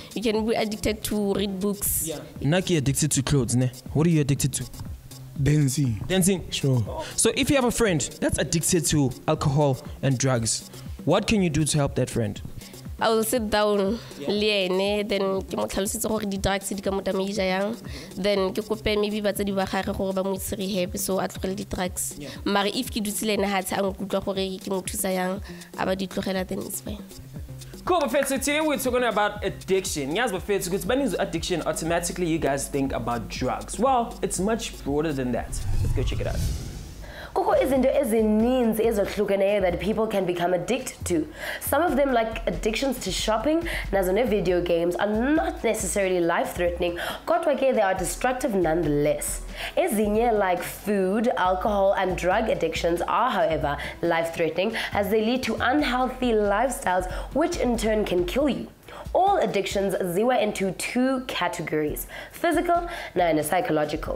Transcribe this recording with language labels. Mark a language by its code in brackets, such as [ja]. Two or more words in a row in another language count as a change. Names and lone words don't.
[en] You can be addicted to read books. Yeah. Naki addicted to clothes, ne? What are you addicted to? Dancing. Dancing? Sure. So if you have a friend that's addicted to alcohol and drugs, what can you do to help that friend? I will sit down, [tn] then ke mo tlhalosetse gore di drugs di ka mo damage yang, then ke kope maybe batsadi ba gagwe gore ba mo ise rehab so a tlogele di drugs. Mara if ke dutse le ena ha tsa ang kutlwa gore ke mo thusa yang aba di tlogela [en] then it's fine. Cool, but today we're talking about addiction. Yes, but because when it's addiction, automatically you guys think about drugs. Well, it's much broader than that. Let's go check it out. [xh] Kukho izinto ezininzi ezohlukeneyo [en] that people can become addicted to. Some of them, like addictions to shopping, nazo video games, are not necessarily life-threatening, [xh] kodwa ke [en] they are destructive nonetheless. Ezinye, like food, alcohol, and drug addictions are, however, life-threatening as they lead to unhealthy lifestyles, which in turn can kill you. All addictions ziwa into two categories: physical and psychological.